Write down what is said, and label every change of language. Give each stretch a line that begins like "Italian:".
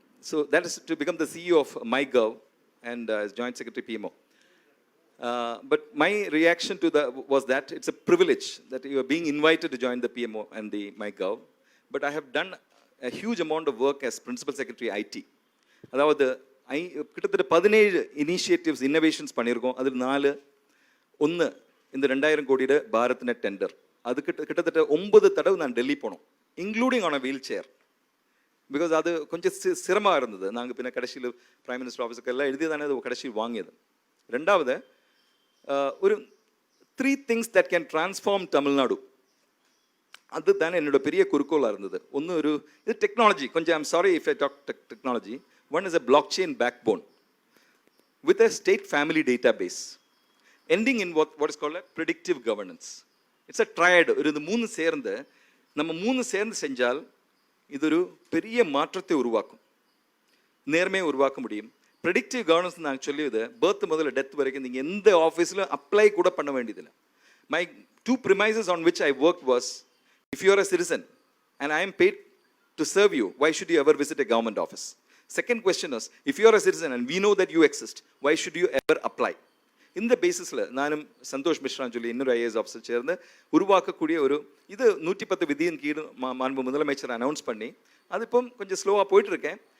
English: So that is to become the CEO of MyGov and as Joint Secretary PMO. But my reaction to that was that it's a privilege that you are being invited to join the PMO and the MyGov. But I have done a huge amount of work as Principal Secretary IT.
Tamil: அதாவது கிட்டத்தட்ட 17 initiatives innovations பண்ணியிருக்கோம். அதில் 4 ஒன்று இந்த 2000 கோடியோட Bharat net tender. அது கிட்டத்தட்ட 9 தடவை நான் டெல்லி போனோம்,
English: Including on a wheel chair.
Tamil: Because அது கொஞ்சம் சிரமமாக இருந்தது. நாங்கள் பின்ன கடைசியில் பிரைம் மினிஸ்டர் ஆஃபீஸுக்கு எல்லாம் எழுதி தானே அது கடைசியில் வாங்கியது. ரெண்டாவது ஒரு
English: 3 things that can transform
Tamil: Tamil Nadu, அது தானே என்னோட பெரிய குறிக்கோளாக இருந்தது. ஒன்று ஒரு இது
English: Technology, கொஞ்சம் I'm sorry if I talk technology. One is a blockchain backbone with a state family database ending in what is called a predictive governance. It's a triad.
Tamil: ஒரு இது 3 சேர்ந்து நம்ம 3 சேர்ந்து செஞ்சால் இது ஒரு பெரிய மாற்றத்தை உருவாக்கும், நேர்மையை உருவாக்க முடியும். ப்ரெடிக்டிவ் கவர்னன்ஸ் நாங்கள் சொல்லியது பர்த் முதல்ல டெத் வரைக்கும் நீங்கள் எந்த ஆஃபீஸில் அப்ளை கூட பண்ண வேண்டியதில்லை.
English: My 2 premises on which I worked was, if you are a citizen and I am paid to serve you, why should you ever visit a government office? Second question is, if you are a citizen and we know that you exist, why should you ever apply?
Tamil: இந்த பேசிஸில் நானும் சந்தோஷ் மிஸ்ரான்னு சொல்லி இன்னொரு IAS officer சேர்ந்து உருவாக்கக்கூடிய ஒரு இது 110 விதியின் கீழ் மாண்பு முதலமைச்சர் அனௌன்ஸ் பண்ணி அது இப்போ கொஞ்சம் ஸ்லோவாக போயிட்டுருக்கேன்.